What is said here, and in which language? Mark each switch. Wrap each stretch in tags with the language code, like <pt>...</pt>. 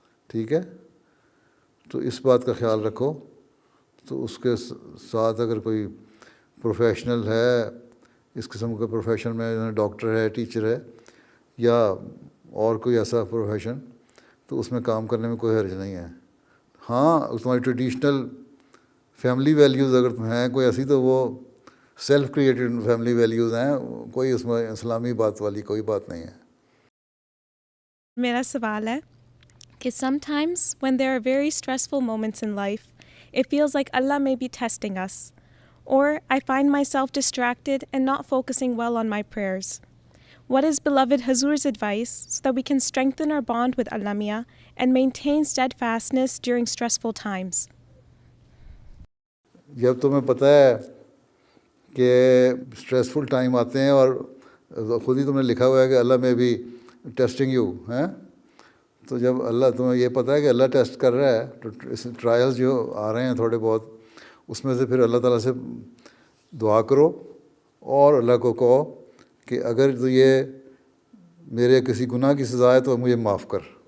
<ur>ٹھیک ہے، تو اس بات کا خیال رکھو. تو اس کے ساتھ اگر کوئی پروفیشنل ہے اس قسم کا پروفیشن میں، ڈاکٹر ہے، ٹیچر ہے یا اور کوئی ایسا پروفیشن، تو اس میں کام کرنے میں کوئی حرج نہیں ہے. ہاں تمہاری ٹریڈیشنل فیملی ویلیوز اگر ہیں کوئی ایسی، تو وہ سیلف کریٹڈ فیملی ویلیوز ہیں، کوئی اس میں اسلامی بات والی کوئی بات نہیں ہے. میرا سوال ہے کہ</ur> <en>sometimes when there are very stressful moments in life, it feels like Allah may be testing us, or I find myself distracted and not focusing well on my prayers. What is beloved Hazur's advice so that we can strengthen our bond with Allah Mia and maintain steadfastness during stressful times?</en> <ur>جب تمہیں پتہ ہے کہ stressful time آتے ہیں اور خود ہی تم نے لکھا ہوا ہے کہ اللہ میں بھی ٹیسٹنگ یو ہیں، تو جب اللہ تمہیں یہ پتہ ہے کہ اللہ ٹیسٹ کر رہا ہے، تو ٹرائلز جو آ رہے ہیں تھوڑے بہت، اس میں سے پھر اللہ تعالیٰ سے دعا کرو اور اللہ کو کہو کہ اگر تو یہ میرے کسی گناہ کی سزا ہے تو مجھے معاف کر.</ur>